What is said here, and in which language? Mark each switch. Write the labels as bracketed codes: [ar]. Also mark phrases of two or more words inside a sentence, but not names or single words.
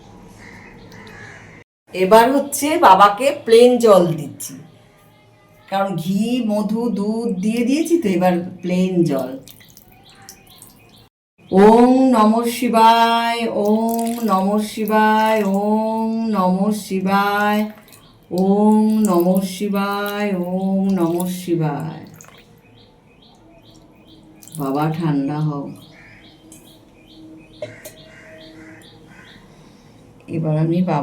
[bn] এবার হচ্ছে বাবাকে প্লেন জল দিচ্ছি, কারণ ঘি মধু দুধ দিয়ে দিয়েছি, তো এবার প্লেন জল। [sa] ওম নমঃ শিবায়, ওম নমঃ শিবায়, ওম নমঃ শিবায়, ওম নমঃ শিবায়, ওম নমঃ শিবায়। [bn] বাবা ঠান্ডা হও। এবার আমি বাবা